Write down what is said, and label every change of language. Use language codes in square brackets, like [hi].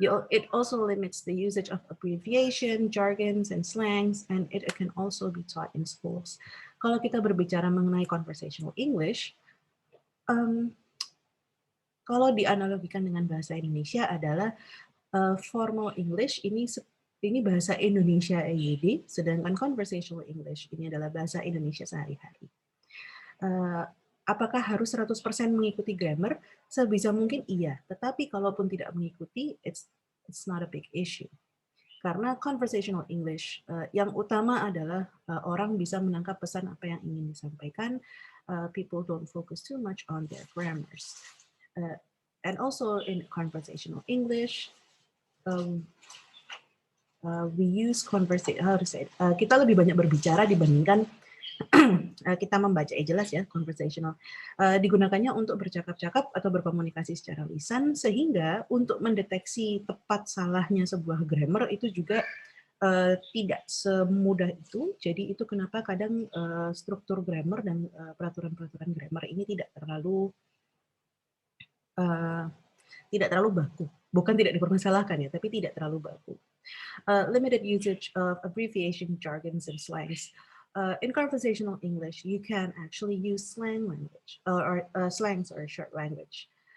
[en] It also limits the usage of abbreviation, jargons, and slangs, and it can also be taught in schools. [id] Kalau kita berbicara mengenai conversational English, kalau dianalogikan dengan bahasa Indonesia adalah formal English ini bahasa Indonesia EYD, sedangkan conversational English ini adalah bahasa Indonesia sehari-hari. Apakah harus 100% mengikuti grammar? Sebisa mungkin iya, tetapi kalaupun tidak mengikuti, [en] it's not a big issue. [id] Karena conversational English yang utama adalah orang bisa menangkap pesan apa yang ingin disampaikan. [en] People don't focus too much on their grammars. And also in conversational English, we use [id] kita lebih banyak berbicara dibandingkan kita membaca, jelas ya, conversational. Digunakannya untuk bercakap-cakap atau berkomunikasi secara lisan, sehingga untuk mendeteksi tepat salahnya sebuah grammar itu juga tidak semudah itu. Jadi itu kenapa kadang struktur grammar dan peraturan-peraturan grammar ini tidak terlalu baku. Bukan tidak dipermasalahkan ya, tapi tidak terlalu baku. [en] Limited usage of abbreviation, jargons, and slangs. In conversational English, you can actually use slang language or slangs or short language.